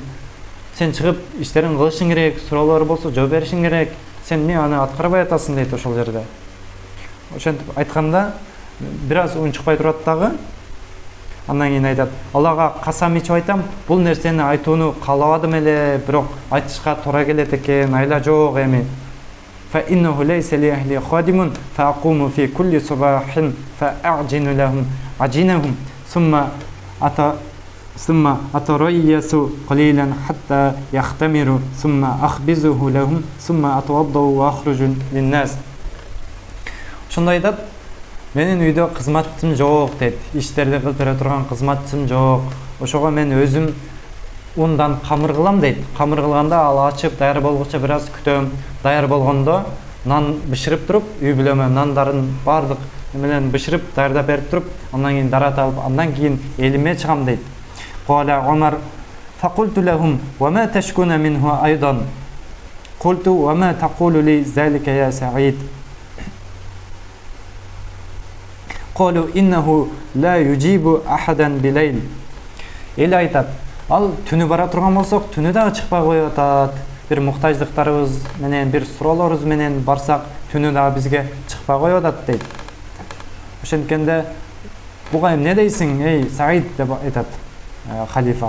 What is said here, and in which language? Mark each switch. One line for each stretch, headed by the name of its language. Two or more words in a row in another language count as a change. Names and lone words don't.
Kyrgyz: Сен чыгып иштерин кылышың керек, суроолор болсо жооп беришиң керек. Сен эмне аны аткарбай атасың" дейт ошол жерде. Ошентип айтканда бир аз унчукпай турат дагы. Андан кийин айтат: "Аллага касам ичип айтам, бул нерсени айтууну каалабадым эле, бирок айтышка туура келет экен, айла жок эми.
Arabic: فإنه ليس لأهلي خادم فأقوم في كل صباح فأعجن لهم عجينهم ثم أتريث قليلا حتى يختمر ثم أخبزه لهم ثم أتوضأ وأخرج للناس."
Kyrgyz: Ошондо айтат: "Менин үйдө кызматчым жок" дейт. Иштерди кылып бере турган кызматчым жок. Ошого мен өзүм ундан камыр кылам дейт. Камыр кылганда ал ачып даяр болгуча бир аз күтөм. Даяр болгондо нан бышырып туруп, үй бүлөмө нандарын бардык менен бышырып даярдап берип туруп, андан кийин дарат алып, андан кийин элиме чыгам дейт.
Arabic: Кала Умар: "فقلت لهم وما تشكون منه أيضا. قلت وما تقول لذلك يا سعيد?" قالوا إنه لا يجيب أحدا بليل.
Kyrgyz: Эл айтат: Ал түнү бара турган болсок, түнү дагы чыкпай коюп атат. Бир муктаждыктарыбыз менен, бир суроолорубуз менен барсак, түнү дагы бизге чыкпай коюп атат дейт. Ошенткенде буга эмне дейсиң, эй Саид деп айтат халифа.